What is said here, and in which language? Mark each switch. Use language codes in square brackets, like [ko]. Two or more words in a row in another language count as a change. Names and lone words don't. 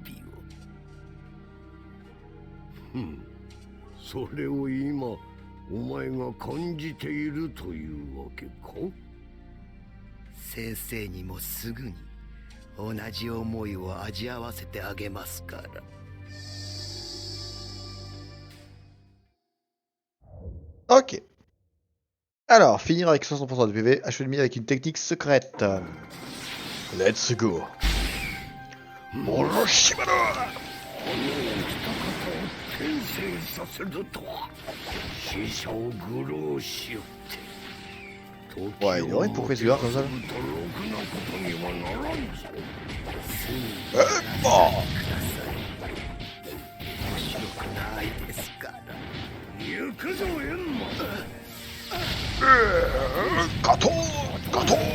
[ja] それを今お前が感じているというわけか。先生にもすぐに同じ思いを味わわせてあげますから。 [fr] Ok. Alors, finir avec 60% de PV, achever l'ennemi avec une technique secrète. [en] Let's go. Orochimaru! [ja] 転生させるとは死者を愚弄しよって。 [fr] Ouais, il est vrai, pourquoi il se garde comme ça? Oh! Kato! Kato!